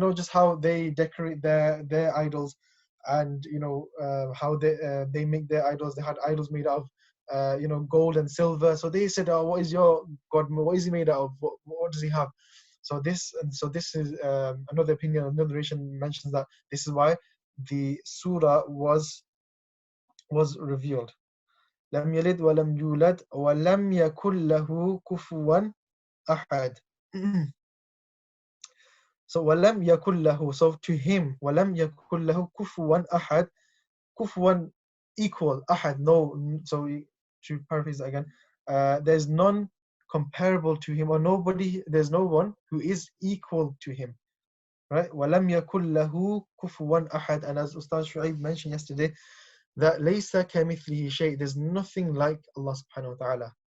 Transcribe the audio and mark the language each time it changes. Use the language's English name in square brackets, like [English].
[English] Just how they decorate their idols, and how they make their idols. They had idols made out of gold and silver. So they said, "Oh, what is your God? What is he made out of? What does he have?" So this is another opinion. Another narration mentions that this is why the surah was revealed. [Arabic] لم يلد ولم يولد ولم يكن له كفوا أحد. [English] So [Arabic] ولم يكن له, [English] so to him, [Arabic] ولم يكن له كفوا أحد, [English] كفوا equal, أحد no. So to paraphrase again, there's none comparable to him, or there's no one who is equal to him, right? [Arabic] ولم يكن له كفوا أحد. [English] And as Ustaz Shu'aib mentioned yesterday, that [Arabic] ليس كمثله شيء, [English] there's nothing like Allah subhanahu wa ta'ala.